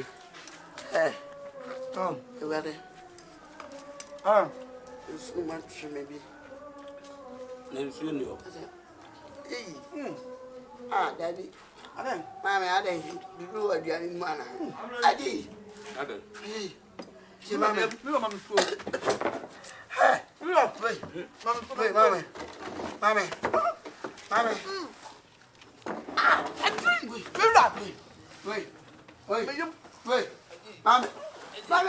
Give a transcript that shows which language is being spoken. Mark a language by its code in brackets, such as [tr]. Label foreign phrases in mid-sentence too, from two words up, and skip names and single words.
[en] Hey. You ready? It's so much, maybe. Never you know. Hey. Daddy. Amen. Mommy, I didn't do a Johnny man. I did. Hey. See, mommy. Mama so. Hey. Wait. Wait, mommy. Mommy. Mommy. I drink. Wait. Wait. Mommy. Mommy.